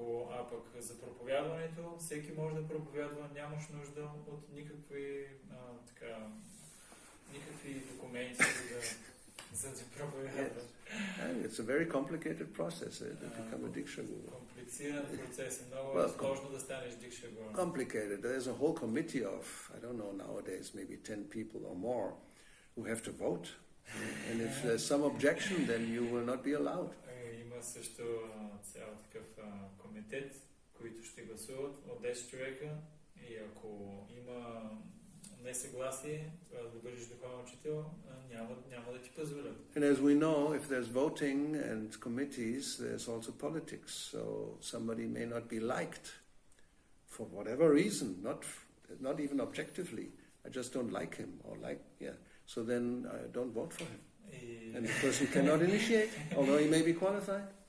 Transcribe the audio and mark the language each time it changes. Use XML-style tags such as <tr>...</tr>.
<bg>А пък за проповядването, всеки може да проповядва, нямаш нужда от никакви документи за да проповядваш.</bg> <en>It's a very complicated process to become a Diksha-guru.</en> <bg>Комплициран процес, много сложно да станеш Дикша-гуру.</bg> <en>Complicated. There's a whole committee of, I don't know, nowadays maybe 10 people or more who have to vote. And if there's some objection, then you will not be allowed.</en> <bg>Има също цял такъв комитет, които ще гласуват от 10 човека и ако има несъгласие, да бъдеш духовен учител, няма да ти позволят.</bg> <en>And as we know, if there's voting and committees, there's also politics. So somebody may not be liked for whatever reason, not even objectively. I just don't like him So then I don't vote for him. And the person cannot initiate, although he may be qualified.</en>